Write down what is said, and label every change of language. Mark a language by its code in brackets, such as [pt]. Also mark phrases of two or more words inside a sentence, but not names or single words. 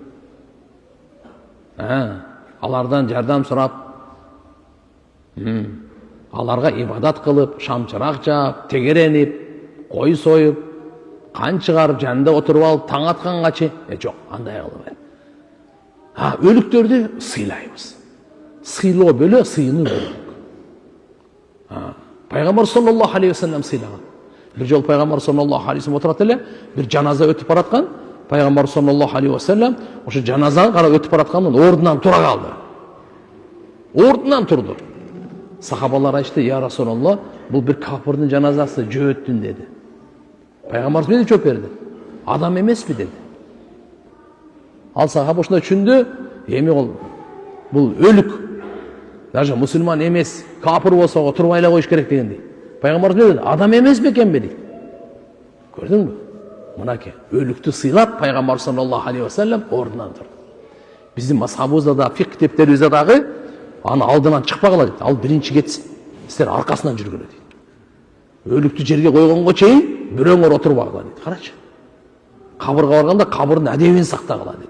[ky] Алардан жардам сурап, аларга ибадат кылып, шамчырак жаап, тегеренип, кой союп, кан чыгарып, жанында отуруп алып, таң аткангачы, жок, андай кылбайт. Өлүктөрдү сыйлайбыз. Сыйлоо бөлө, сыйынуу бөлө. Пайгамбар [ar] صلى الله عليه وسلم [ky] сыйлаган. Bir жол пайгамбар [ar] صلى الله عليه وسلم [ky] отурат эле, бир жаназа өтүп бараткан. Пайгамбар [ar] صلى الله عليه وسلم [ky] ошо жаназаны карап өтүп бараткандан ордунан тура калды. Ордунан турду. Сахабалар айтты: [ar] "يا رسول الله, [ky] бул бир кафирдин жаназасы, жөөттүн" деди. Пайгамбарыбыз эмне жооп берди? "Адам эмеспи" деди. Ал сахаба ошондой түшүндү, эми бул өлүк. Даже мусульман эмес, капыр болса отурбай эле коюш керек дегендей. Пайгамбарыбыз не dedi? Адам эмес бекен бе дейт. Көрдүңбү? Мынаке, өлүктү сыйлап пайгамбар [ar] صلى الله عليه وسلم [ky] ордунан турду. Биздин мазхабыбызда да, фик китептерибизде дагы аны алдынан чыкпагыла дейт. Ал биринчи кетсин. Силер аркасынан жүргүлө дейт. Өлүктү жерге койгонго чейин бирөөңөр отурбагыла дейт. Карачы. Кабырга барганда кабырдын адебин сактагыла дейт.